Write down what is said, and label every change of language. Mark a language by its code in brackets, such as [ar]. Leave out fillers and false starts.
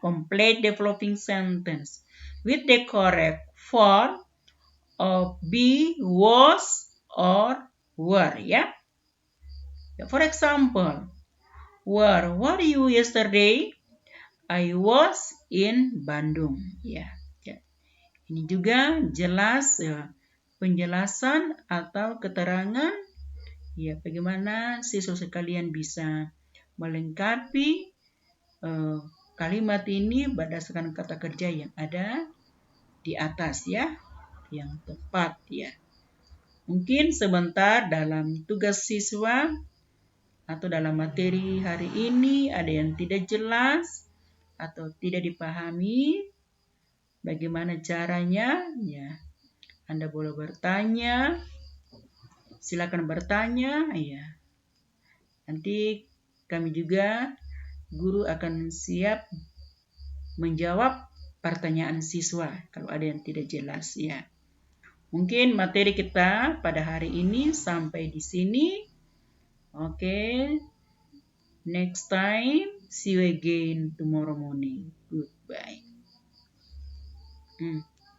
[en] Complete the following sentence with the correct form of be, was, or were ya. For example, where were you yesterday? I was in Bandung. Ya. [id] Ini juga jelas ya, penjelasan atau keterangan ya bagaimana siswa sekalian bisa melengkapi kalimat ini berdasarkan kata kerja yang ada di atas ya, yang tepat ya. Mungkin sebentar dalam tugas siswa atau dalam materi hari ini ada yang tidak jelas, atau tidak dipahami, bagaimana caranya? Ya, Anda boleh bertanya. Silakan bertanya. Ya. Nanti kami juga, guru akan siap menjawab pertanyaan siswa kalau ada yang tidak jelas. Ya. Mungkin materi kita pada hari ini sampai di sini. Oke. [en] Next time, see you again tomorrow morning. Goodbye.